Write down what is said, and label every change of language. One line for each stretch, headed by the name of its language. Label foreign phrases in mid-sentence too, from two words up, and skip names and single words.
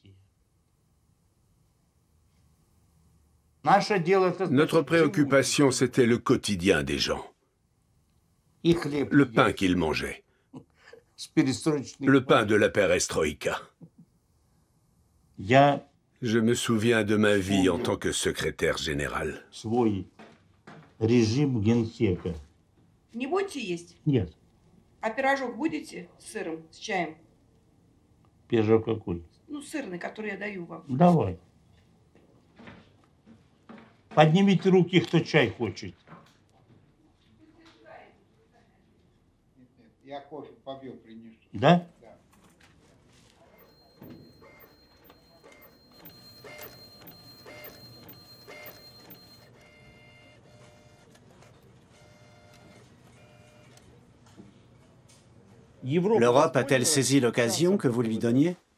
French: Notre préoccupation, c'était le quotidien des gens. Le pain qu'ils mangeaient. Le pain de la perestroïka. Je me souviens de ma vie en tant que secrétaire général.
Russian: Не будете есть? Нет. А пирожок будете с сыром, с чаем? Пирожок какой? Ну, сырный, который я даю вам. Давай. Поднимите руки, кто чай хочет. Я кофе попью, принесу. Да?
French: L'Europe a-t-elle saisi l'occasion que vous lui donniez?